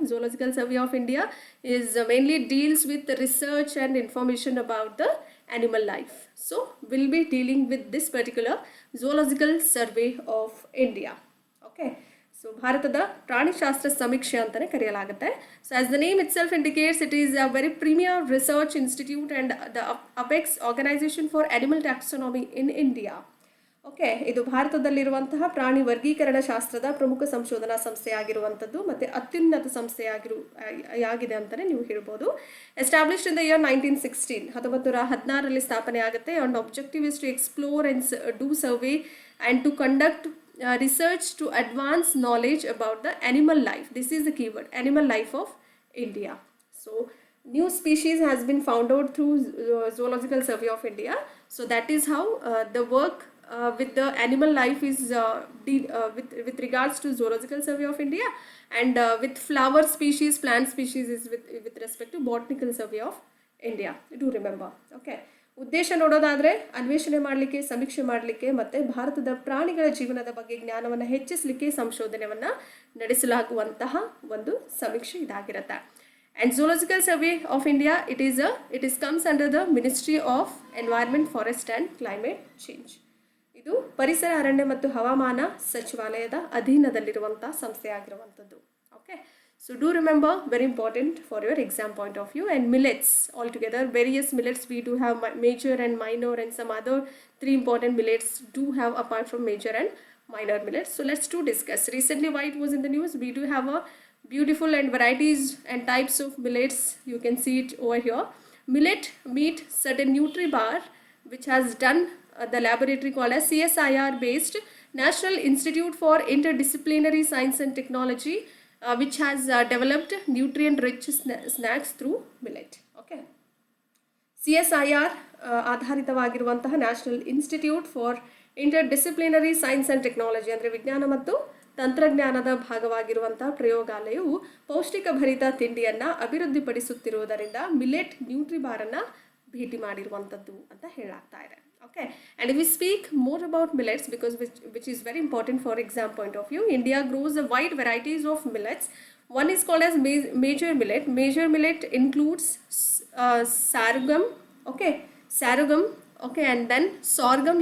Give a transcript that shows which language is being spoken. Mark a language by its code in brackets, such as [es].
[en] Zoological Survey of India is mainly deals with the research and information about the animal life. So we'll be dealing with this particular Zoological Survey of India. [kn] Okay, so ಭಾರತದ ಪ್ರಾಣಿಶಾಸ್ತ್ರ ಸಮೀಕ್ಷೆ ಅಂತಲೇ ಕರೆಯಲಾಗುತ್ತೆ. [en] So as the name itself indicates, it is a very premier research institute and the apex organization for animal taxonomy in India. [kn] Okay, ಇದು ಭಾರತದಲ್ಲಿರುವಂತಹ ಪ್ರಾಣಿ ವರ್ಗೀಕರಣ ಶಾಸ್ತ್ರದ ಪ್ರಮುಖ ಸಂಶೋಧನಾ ಸಂಸ್ಥೆಯಾಗಿರುವಂಥದ್ದು ಮತ್ತು ಅತ್ಯುನ್ನತ ಸಂಸ್ಥೆಯಾಗಿದೆ ಅಂತಲೇ ನೀವು ಹೇಳ್ಬೋದು. [en] established in the year 1916, [kn] 1916ರಲ್ಲಿ ಸ್ಥಾಪನೆ ಆಗುತ್ತೆ. [en] And objective is to explore and do survey and to conduct research to advance knowledge about the animal life. This is the keyword, animal life of India. So new species has been found out through Zoological Survey of India. So that is how the work with the animal life is with regards to Zoological Survey of India, and with flower species, plant species is with respect to Botanical Survey of India. Do remember. [kn] Okay, ಉದ್ದೇಶ ನೋಡೋದಾದರೆ ಅನ್ವೇಷಣೆ ಮಾಡಲಿಕ್ಕೆ, ಸಮೀಕ್ಷೆ ಮಾಡಲಿಕ್ಕೆ ಮತ್ತು ಭಾರತದ ಪ್ರಾಣಿಗಳ ಜೀವನದ ಬಗ್ಗೆ ಜ್ಞಾನವನ್ನು ಹೆಚ್ಚಿಸಲಿಕ್ಕೆ ಸಂಶೋಧನೆಯನ್ನು ನಡೆಸಲಾಗುವಂತಹ ಒಂದು ಸಮೀಕ್ಷೆ ಇದಾಗಿರುತ್ತೆ. [en] And Zoological Survey of India, it is comes under the Ministry of Environment, Forest and Climate Change. [kn] ಇದು ಪರಿಸರ ಅರಣ್ಯ ಮತ್ತು ಹವಾಮಾನ ಸಚಿವಾಲಯದ ಅಧೀನದಲ್ಲಿರುವಂಥ ಸಂಸ್ಥೆಯಾಗಿರುವಂಥದ್ದು. [en] Okay, so do remember, very important for your exam point of view. And millets all together, various millets we do have major and minor, and some other 3 important millets do have apart from major and minor millets. So let's do discuss. Recently, why it was in the news, we do have a beautiful and varieties and types of millets. You can see it over here. Millet meet certain Nutribar, which has done the laboratory called as CSIR based National Institute for Interdisciplinary Science and Technology, which has developed nutrient rich snacks through millet. [kn] Okay, CSIR ಆಧಾರಿತವಾಗಿರುವಂತಹ national institute for interdisciplinary science and technology, ಅಂದರೆ ವಿಜ್ಞಾನ ಮತ್ತು ತಂತ್ರಜ್ಞಾನದ ಭಾಗವಾಗಿರುವಂತಹ ಪ್ರಯೋಗಾಲಯವು ಪೌಷ್ಟಿಕ ಭರಿತ ತಿಂಡಿಯನ್ನು ಅಭಿವೃದ್ಧಿಪಡಿಸುತ್ತಿರುವುದರಿಂದ millet ನ್ಯೂಟ್ರಿಬಾರನ್ನು ಭೇಟಿ ಮಾಡಿರುವಂಥದ್ದು ಅಂತ ಹೇಳಾಗ್ತಾ ಇದೆ. [en] Okay, and if we speak more about millets, because which is very important for exam point of view, India grows a wide varieties of millets. One is called as major millet. Major millet includes sargam, okay, sargam, okay, and then sorghum.